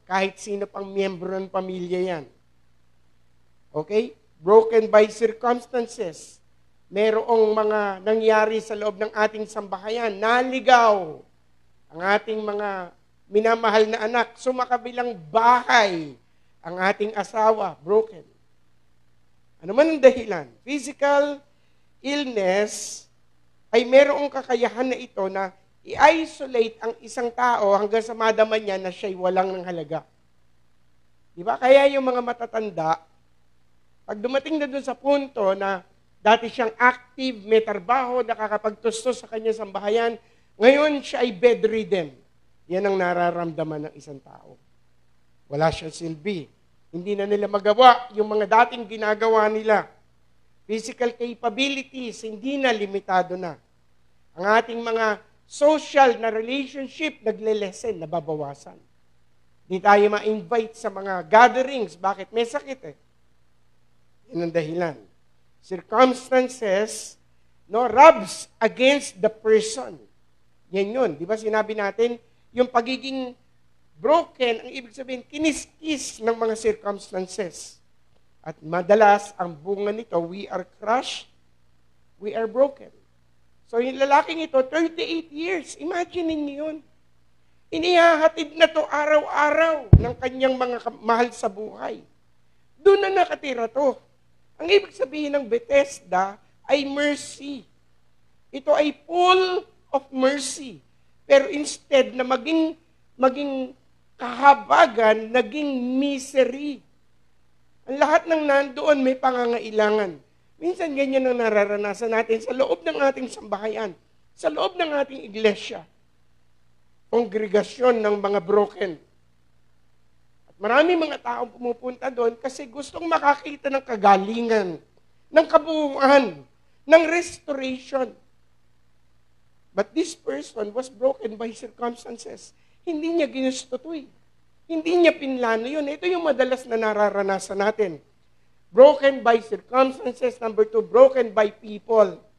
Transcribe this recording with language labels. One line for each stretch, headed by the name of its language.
Filipino: Kahit sino pang miyembro ng pamilya yan.
English: Okay? Broken by circumstances.
Filipino: Merong mga nangyari sa loob ng ating sambahayan. Naligaw ang ating mga minamahal na anak. Sumakabilang bahay ang ating asawa. Broken. Ano man ang dahilan?
English: Physical illness
Filipino: ay merong kakayahan na ito na i-isolate ang isang tao hanggang sa madama niya na siya'y walang ng halaga. Di ba? Kaya yung mga matatanda, pag dumating na doon sa punto na dati siyang active, may trabaho, nakakapagtustos sa kanyang sambahayan, ngayon siya ay bedridden. Yan ang nararamdaman ng isang tao. Wala siyang silbi. Hindi na nila magawa yung mga dating ginagawa nila.
English: Physical capabilities,
Filipino: hindi na limitado na. Ang ating mga social na relationship, nagle-lessen, nababawasan. Hindi tayo ma-invite sa mga gatherings. Bakit? May sakit eh. Yan ang dahilan.
English: Circumstances, rubs against the person.
Filipino: Yan yun. Di ba sinabi natin, yung pagiging broken, ang ibig sabihin, kiniskis ng mga circumstances. At madalas, ang bunga nito,
English: we are crushed, we are broken.
Filipino: So yung lalaking ito, 38 years, imagine niyo yun. Inihahatid na to araw-araw ng kanyang mga mahal sa buhay. Doon na nakatira to. Ang ibig sabihin ng Bethesda ay mercy. Ito ay
English: full of mercy.
Filipino: Pero instead na maging kahabagan, naging misery. Ang lahat ng nandoon may pangangailangan. Minsan ganyan ang nararanasan natin sa loob ng ating sambahayan, sa loob ng ating iglesia. Kongregasyon ng mga broken. Marami mga taong pumupunta doon kasi gustong makakita ng kagalingan, ng kabuuan, ng restoration.
English: But this person was broken by circumstances.
Filipino: Hindi niya ginusto to eh. Hindi niya pinlano yun. Ito yung madalas na nararanasan natin.
English: Broken by circumstances. Number two, broken by people.